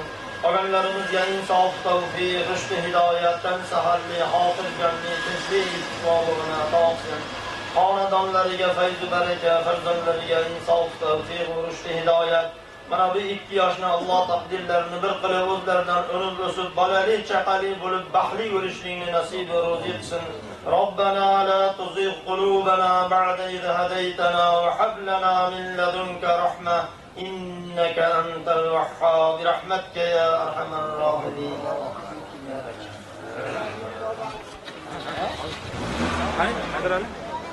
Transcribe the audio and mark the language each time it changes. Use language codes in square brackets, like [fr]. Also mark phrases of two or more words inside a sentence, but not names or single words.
[uz] Qolganlarimizga insof, tavfiq, rushd, hidoyatdan saharli, hofiz janni, tinchlik, istiqbolini ato qilsin. Xonadonlariga fayz va baraka, farzandlariga insof, tavfiq, rushd, hidoyat. Mana bu 2 yoshni Alloh taqdirlarini bir qilib o'zlaridan o'rib o'sib, bolali, chaqali bo'lib baxtli bo'lishlikni nasib va ro'zi qilsin. [ar] ربنا لا تزغ قلوبنا بعد إذ هديتنا وهب لنا من لدنك رحمة إنك أنت الوهاب برحمتك يا أرحم الراحمين. [uz] Hayır,